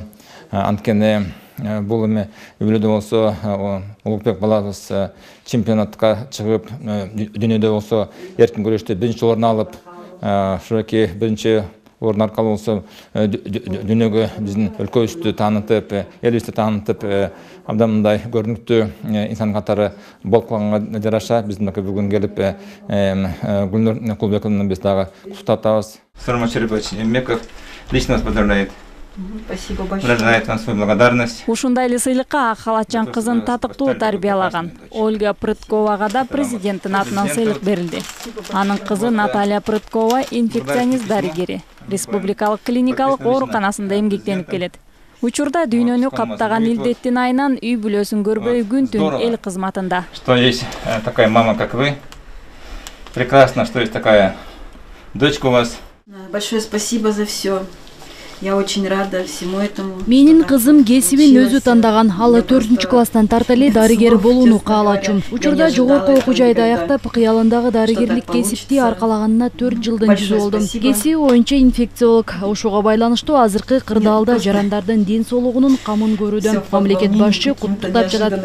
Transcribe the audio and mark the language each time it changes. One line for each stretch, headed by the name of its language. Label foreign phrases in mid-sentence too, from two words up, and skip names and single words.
Kyrgyz: Анткени бул эми үйлөдө болсо Улукбек балабыз чемпионатка чыгып, дүйнөдө болсо эркин күрөштө 1-орун алып, ошоки 1-орун аркылуу болсо дүйнөгө биздин өлкөбүздү таанытып, элибизди таанытып, абдан мындай көрүнүктүү инсан катары болуп калганга жараша биздин бүгүн келип Гүлнур Кулбековну биз дагы куттуктатабыз.
Russian: Сырма Шарипович Жээнбеков лично вас поздравляет. Спасибо большое. Выражает вам свою благодарность.
Kyrgyz: Ушундай эле сыйлыкка ак халатчан кызын татыктуу тарбиялаган Ольга Прытковага да президенттин атынан сыйлык берилди. Анын кызы Наталья Прыткова инфекционист дарыгери. Республикалык клиникалык ооруканасында эмгектенип келет. Учурда дүйнөнү каптаган илдеттин айынан үй бүлөсүн көрбөй күн-түн эл кызматында.
Russian: Что есть такая мама, как вы. Прекрасно, что есть такая дочка у вас. Большое спасибо за все. Я очень рада всему этому.
Kyrgyz: Менин кызым кесибин өзү тандаган. Ал 4-класстан тарта эле дарыгер болууну каалачүм. Учурда жогорку окуу жайды аяктап, кыялындагы дарыгерлик кесипти аркалаганына 4 жылдын жүзү болдум. Кесиби боюнча инфекциолог. Ошого байланыштуу азыркы кырдаалда жарандардын ден соолугунун камын көрүүдөн мамлекет башчы куттуктап жатат.